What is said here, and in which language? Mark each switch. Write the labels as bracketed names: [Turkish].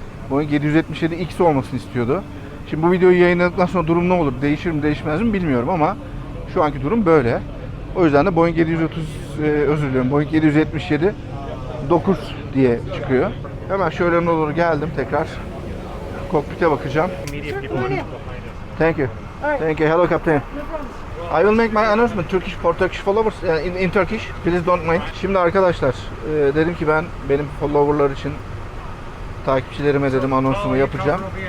[Turkish] Boeing 777X olmasını istiyordu. Şimdi bu videoyu yayınladıktan sonra durum ne olur? Değişir mi değişmez mi bilmiyorum ama şu anki durum böyle. O yüzden de Boeing 777 9 diye çıkıyor. Hemen şöyle doğru geldim tekrar. Kokpite bakacağım. [English] Thank you. Thank you. Hello, Captain. I will make my announcement Turkish for Turkish followers in Turkish. Please don't mind. [Turkish] Şimdi arkadaşlar dedim ki ben benim followerlar için takipçilerime dedim anonsumu yapacağım.